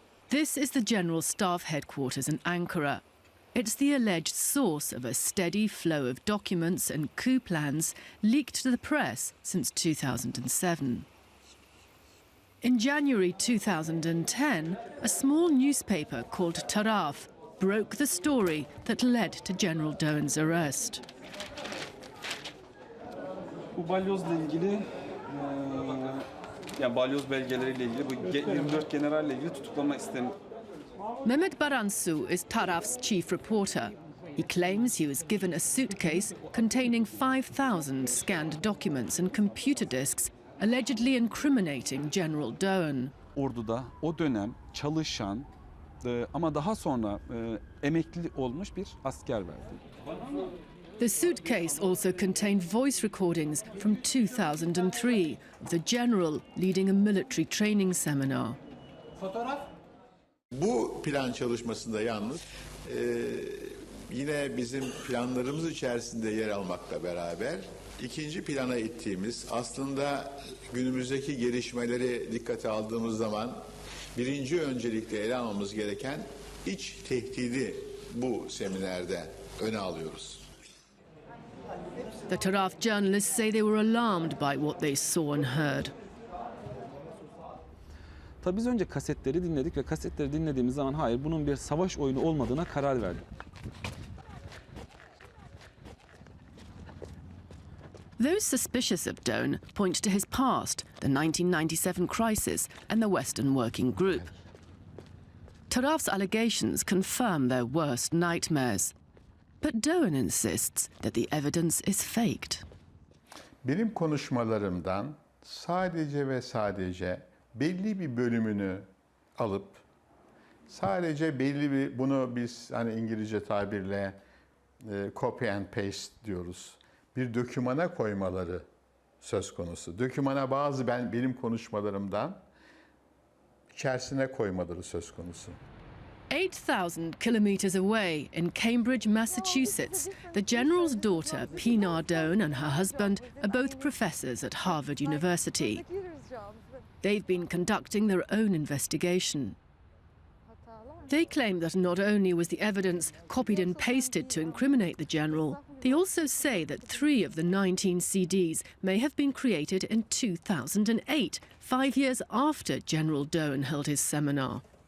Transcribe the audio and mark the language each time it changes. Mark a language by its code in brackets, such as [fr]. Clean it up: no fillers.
[en] This is the General Staff headquarters in Ankara. It's the alleged source of a steady flow of documents and coup plans leaked to the press since 2007. In January 2010, a small newspaper called Taraf broke the story that led to General Dogan's arrest. [tr] Bu balyozla ilgili, yani balyoz belgeleriyle ilgili bu 24 generalle ilgili tutuklama istemi. [en] Mehmet Baransu is Taraf's chief reporter. He claims he was given a suitcase containing 5,000 scanned documents and computer disks allegedly incriminating General Dogan. [tr] Ordu'da o dönem çalışan ama daha sonra emekli olmuş bir asker verdi. [en] The suitcase also contained voice recordings from 2003 of the general leading a military training seminar. [tr] Bu plan çalışmasında yalnız yine bizim planlarımız içerisinde yer almakla beraber ikinci plana ittiğimiz, aslında günümüzdeki gelişmeleri dikkate aldığımız zaman birinci öncelikle ele almamız gereken iç tehdidi bu seminerde öne alıyoruz. [en] The Taraf journalists say they were alarmed by what they saw and heard. [tr] Tabii biz önce kasetleri dinledik ve kasetleri dinlediğimiz zaman hayır bunun bir savaş oyunu olmadığına karar verdik. [en] Those suspicious of Doan point to his past, the 1997 crisis and the Western Working Group. Taraf's allegations confirm their worst nightmares. But Doan insists that the evidence is faked. [tr] Benim konuşmalarımdan sadece ve sadece belli bir bölümünü alıp sadece belli bir, bunu biz hani İngilizce tabirle [en] copy and paste [tr] diyoruz, bir dokümana koymaları söz konusu. Dokümana benim konuşmalarımdan içerisine koymaları söz konusu. [en] 8,000 kilometers away in Cambridge, Massachusetts, the general's daughter, Pinar Doan, and her husband are both professors at Harvard University. They've been conducting their own investigation. They claim that not only was the evidence copied and pasted to incriminate the general, they also say that 3 of the 19 CDs may have been created in 2008, 5 years after General Doan held his seminar.